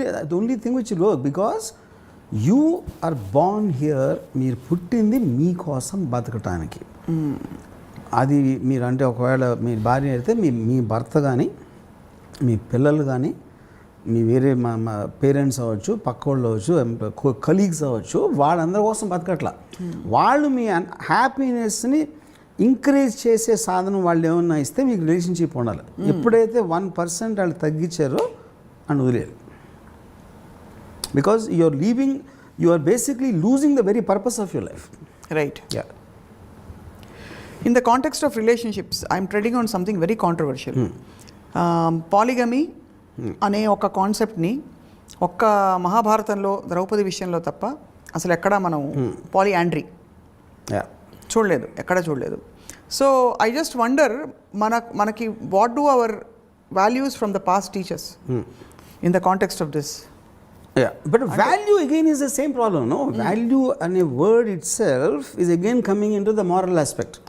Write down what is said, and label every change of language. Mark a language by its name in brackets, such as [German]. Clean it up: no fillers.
[English] the only thing which will work, because you are born here, [Telugu] మీరు పుట్టింది మీకోసం బతకటానికి. అది మీరు అంటే ఒకవేళ మీ భార్య అయితే మీ భర్త కానీ, మీ పిల్లలు కానీ, మీ వేరే మా పేరెంట్స్ అవ్వచ్చు, పక్క వాళ్ళు అవ్వచ్చు, కలీగ్స్ అవ్వచ్చు, వాళ్ళందరి కోసం బతకట్లా. వాళ్ళు మీ హ్యాపీనెస్ని ఇంక్రీజ్ చేసే సాధనం వాళ్ళు ఏమన్నా ఇస్తే మీకు రిలేషన్షిప్ ఉండాలి. ఎప్పుడైతే 1% వాళ్ళు తగ్గించారో అని వదిలేదు. [English] Because you are basically losing the very purpose of your life. Right. In the context of relationships I'm treading on something very controversial. [Telugu] పాలిగమీ అనే ఒక కాన్సెప్ట్ని ఒక్క మహాభారతంలో ద్రౌపది విషయంలో తప్ప అసలు ఎక్కడా మనం పాలియాండ్రీ చూడలేదు, ఎక్కడ చూడలేదు. [English] so I just wonder, [Telugu] మనకి [English] What do our values from the past teachers in the context of this. Yeah, but value again is the same problem, no? Value and a word itself is again coming into the moral aspect.